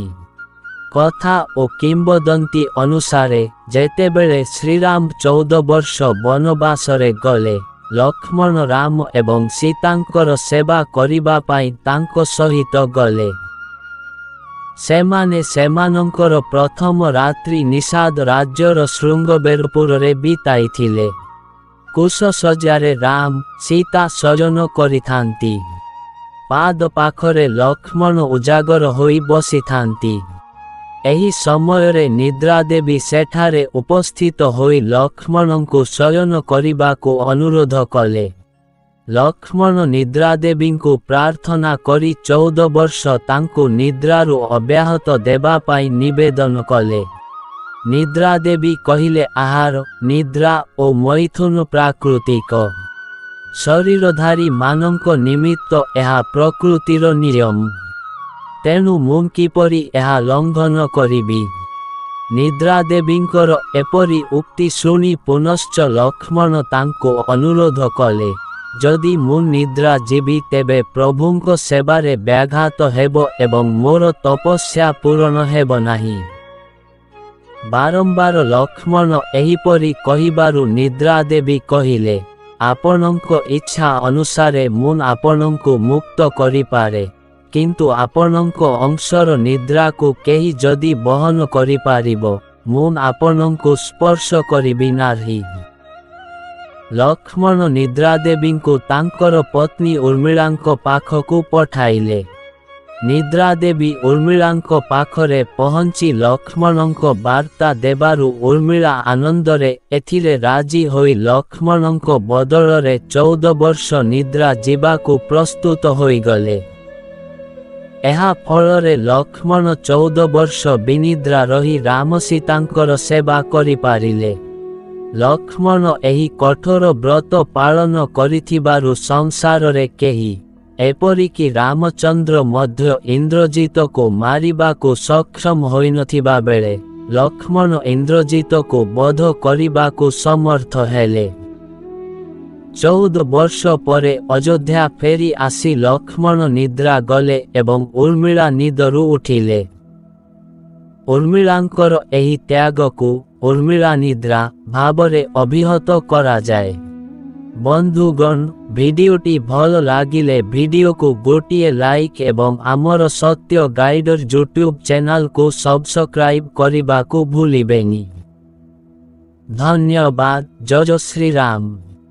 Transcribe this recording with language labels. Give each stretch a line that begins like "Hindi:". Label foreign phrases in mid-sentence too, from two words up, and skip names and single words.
Odia: କଥା ଓ କିମ୍ବଦନ୍ତୀ ଅନୁସାରେ ଯେତେବେଳେ ଶ୍ରୀରାମ 14 ବର୍ଷ ବନବାସରେ ଗଲେ, ଲକ୍ଷ୍ମଣ ରାମ ଏବଂ ସୀତାଙ୍କର ସେବା କରିବା ପାଇଁ ତାଙ୍କ ସହିତ ଗଲେ। ସେମାନେ ସେମାନଙ୍କର ପ୍ରଥମ ରାତ୍ରି ନିଷାଦ ରାଜ୍ୟର ଶୃଙ୍ଗବେରପୁର ବିତାଇଥିଲେ। କୁଶଶଯ୍ୟାରେ ରାମ ସୀତା ଶୟନ କରିଥାନ୍ତି। ପାଦ ପାଖରେ ଲକ୍ଷ୍ମଣ ଉଜାଗର ହୋଇ ବସିଥାନ୍ତି। ଏହି ସମୟରେ ନିଦ୍ରା ଦେବୀ ସେଠାରେ ଉପସ୍ଥିତ ହୋଇ ଲକ୍ଷ୍ମଣଙ୍କୁ ଶୟନ କରିବାକୁ ଅନୁରୋଧ କଲେ। ଲକ୍ଷ୍ମଣ ନିଦ୍ରା ଦେବୀଙ୍କୁ ପ୍ରାର୍ଥନା କରି 14 ବର୍ଷ ତାଙ୍କୁ ନିଦ୍ରାରୁ ଅବ୍ୟାହତି ଦେବା ପାଇଁ ନିବେଦନ କଲେ। ନିଦ୍ରା ଦେବୀ କହିଲେ ଆହାର, ନିଦ୍ରା ଓ ମୈଥୁନ ପ୍ରାକୃତିକ। ଶରୀରଧାରୀ ମାନଙ୍କ ନିମିତ୍ତ ଏହା ପ୍ରକୃତିର ନିୟମ। ତେଣୁ ମୁଁ କିପରି ଏହା ଲଙ୍ଘନ କରିବି। ନିଦ୍ରା ଦେବୀଙ୍କର ଏପରି ଉକ୍ତି ଶୁଣି ପୁନଶ୍ଚ ଲକ୍ଷ୍ମଣ ତାଙ୍କୁ ଅନୁରୋଧ କଲେ, ଯଦି ମୁଁ ନିଦ୍ରା ଯିବି ତେବେ ପ୍ରଭୁଙ୍କ ସେବାରେ ବ୍ୟାଘାତ ହେବ ଏବଂ ମୋର ତପସ୍ୟା ପୂର୍ଣ୍ଣ ହେବ ନାହିଁ। ବାରମ୍ବାର ଲକ୍ଷ୍ମଣ ଏହିପରି କହିବାରୁ ନିଦ୍ରା ଦେବୀ କହିଲେ, ଆପଣଙ୍କ ଇଚ୍ଛା ଅନୁସାରେ ମୁଁ ଆପଣଙ୍କୁ ମୁକ୍ତ କରିପାରେ, କିନ୍ତୁ ଆପଣଙ୍କ ଅଂଶର ନିଦ୍ରା କୁ କେହି ଯଦି ବହନ କରି ପାରିବ, ମୁଁ ଆପଣଙ୍କୁ ସ୍ପର୍ଶ କରିବି ନାହିଁ। ଲକ୍ଷ୍ମଣ ନିଦ୍ରା ଦେବୀଙ୍କୁ ତାଙ୍କର ପତ୍ନୀ ଉର୍ମିଳାଙ୍କ ପାଖକୁ ପଠାଇଲେ। ନିଦ୍ରା ଦେବୀ ଉର୍ମିଳାଙ୍କ ପାଖରେ ପହଞ୍ଚି ଲକ୍ଷ୍ମଣଙ୍କ ବାର୍ତ୍ତା ଦେବାରୁ ଉର୍ମିଳା ଆନନ୍ଦରେ ଏଥିରେ ରାଜି ହୋଇ ଲକ୍ଷ୍ମଣଙ୍କ ବଦଳରେ 14 ବର୍ଷ ନିଦ୍ରା ଯିବାକୁ ପ୍ରସ୍ତୁତ ହୋଇ ଗଲେ। ଏହା ଫଳରେ ଲକ୍ଷ୍ମଣ 14 ବର୍ଷ ବିନିଦ୍ର ରହି ରାମ ସୀତାଙ୍କର ସେବା କରି ପାରିଲେ। ଲକ୍ଷ୍ମଣ ଏହି କଠୋର ବ୍ରତ ପାଳନ କରିଥିବାରୁ ସଂସାରରେ କେହି, ଏପରିକି ରାମଚନ୍ଦ୍ର ମଧ୍ୟ ଇନ୍ଦ୍ରଜିତକୁ ମାରିବାକୁ ସକ୍ଷମ ହୋଇ ନଥିବା ବେଳେ ଲକ୍ଷ୍ମଣ ଇନ୍ଦ୍ରଜିତକୁ ବଧ କରିବାକୁ ସମର୍ଥ ହେଲେ। 14 ବର୍ଷ ପରେ ଅଯୋଧ୍ୟା ଫେରି ଆସି ଲକ୍ଷ୍ମଣ ନିଦ୍ରା ଗଲେ ଏବଂ ଉର୍ମିଳା ନିଦରୁ ଉଠିଲେ। ଉର୍ମିଳାଙ୍କର ଏହି ତ୍ୟାଗକୁ ଉର୍ମିଳା ନିଦ୍ରା ଭାବରେ ଅଭିହିତ କରା ଯାଏ। ବନ୍ଧୁଗଣ, ଭିଡିଓଟି ଭଲ ଲାଗିଲେ ଭିଡିଓକୁ ଗୋଟିଏ ଲାଇକ ଏବଂ ଆମର ସତ୍ୟ ଗାଇଡର ୟୁଟ୍ୟୁବ ଚ୍ୟାନେଲକୁ ସବସ୍କ୍ରାଇବ କରିବାକୁ ଭୁଲିବେନି। ଧନ୍ୟବାଦ। ଜୟ ଶ୍ରୀ ରାମ।